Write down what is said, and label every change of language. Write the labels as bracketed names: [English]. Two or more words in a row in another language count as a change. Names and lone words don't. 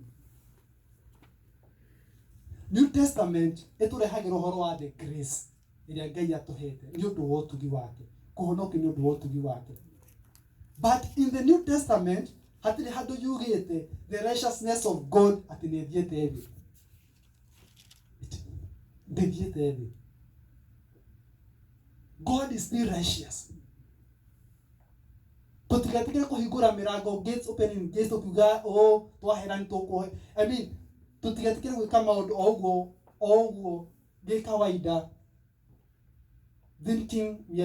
[Kikuyu] New Testament ĩtũrehagĩra ũhoro wa [English] the grace [Kikuyu] ĩrĩa Ngai atũhete nĩ ũndũ wa ũtugi wake, kũhonokio nĩ ũndũ wa ũtugi wake. [English] But in the New Testament [Kikuyu] hatirĩ handũ yugĩte [English] the righteousness of God [Kikuyu] atĩ nĩ ĩthiĩte thĩ. Ndĩthiĩte thĩ. [English] God is still righteous. [Kikuyu] Tũtigetigĩre kũhingũra mĩrango, [English] gates opening, [Kikuyu] gates tukiuga twahera nĩ tũkũhe. [English] I mean, [Kikuyu] tũtigetigĩre gwĩka maũndũ o ũguo gĩ kawaida, [English] thinking we are